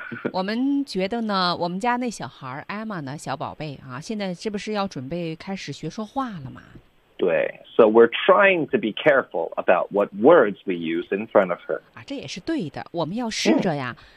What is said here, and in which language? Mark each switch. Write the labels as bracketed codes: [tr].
[zh] 我们觉得呢，我们家那小孩 Emma 呢，小宝贝啊，现在是不是要准备开始学说话了嘛？ [en] 对 ，So we're trying to be careful about what words we use in front of her。 [zh] 啊，这也是对的，我们要试着呀。